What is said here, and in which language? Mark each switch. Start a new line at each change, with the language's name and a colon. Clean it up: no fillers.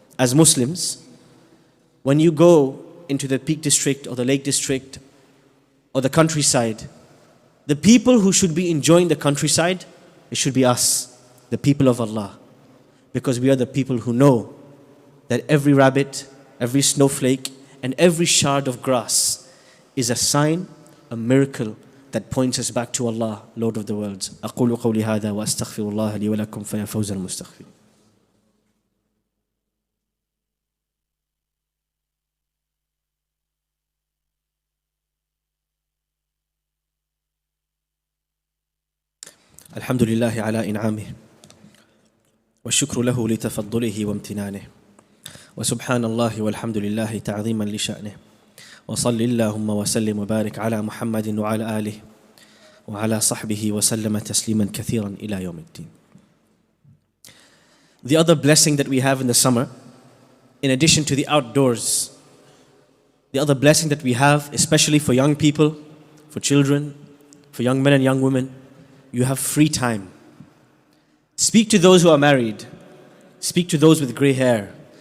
English: As Muslims, when you go into the Peak District or the Lake District or the countryside, the people who should be enjoying the countryside, it should be us, the people of Allah. Because we are the people who know that every rabbit, every snowflake, and every shard of grass is a sign, a miracle that points us back to Allah, Lord of the worlds.
Arabic: أقول قولي هذا وأستغفر الله لي ولكم فيا فوز المستغفرين. الحمد لله على إنعامه والشكر له لتفضله وامتنانه وسبحان الله والحمد لله تعظيما لشأنه وصل اللهم وسلم وبارك على محمد وعلى آله وعلى صحبه وسلم تسليما كثيرا إلى يوم الدين.
English: The other blessing that we have in the summer, in addition to the outdoors, the other blessing that we have, especially for young people, for children, for young men and young women, you have free time. Speak to those who are married. Speak to those with gray hair.